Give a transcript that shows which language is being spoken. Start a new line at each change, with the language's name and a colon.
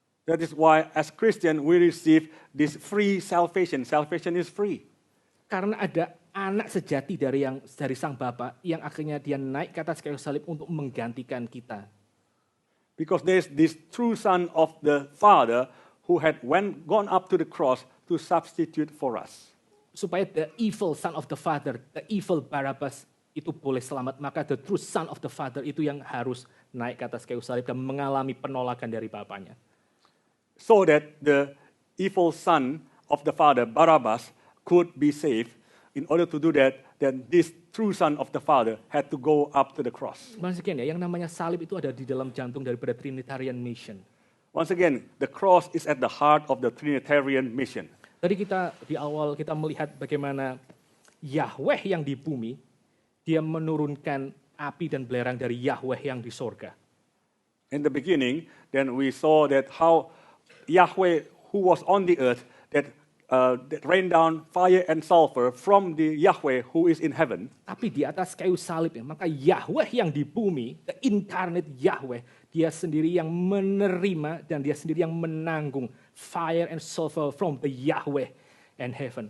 English: That is why as Christian we receive this free salvation. Salvation is free.
Indonesian: Karena ada anak sejati dari sang Bapa yang akhirnya dia naik ke atas kayu salib untuk menggantikan kita.
English: Because there is this true son of the Father who had gone up to the cross to substitute for us.
Indonesian: Supaya
English: the evil son of the father, the evil Barabbas
Indonesian: itu boleh selamat, maka
English: the true son of the father
Indonesian: itu yang harus naik ke atas kayu salib dan mengalami penolakan dari bapaknya.
English: So that the evil son of the Father, Barabbas, could be saved. In order to do that, then this true son of the Father had to go up to the cross. Once again
Indonesian: ya, yang namanya salib itu ada di dalam jantung daripada
English: Trinitarian mission. Once again, the cross is at the heart of the Trinitarian mission.
Indonesian: Tadi di awal kita melihat bagaimana Yahweh yang di bumi, dia menurunkan api dan belerang dari Yahweh yang di sorga.
English: In the beginning, then we saw that how Yahweh who was on the earth, that rained down fire and sulfur from the Yahweh who is in heaven.
Indonesian: Tapi di atas kayu salib ya, maka Yahweh yang di bumi,
English: the incarnate Yahweh,
Indonesian: dia sendiri yang menerima dan dia sendiri yang menanggung
English: fire and sulfur from the Yahweh and heaven.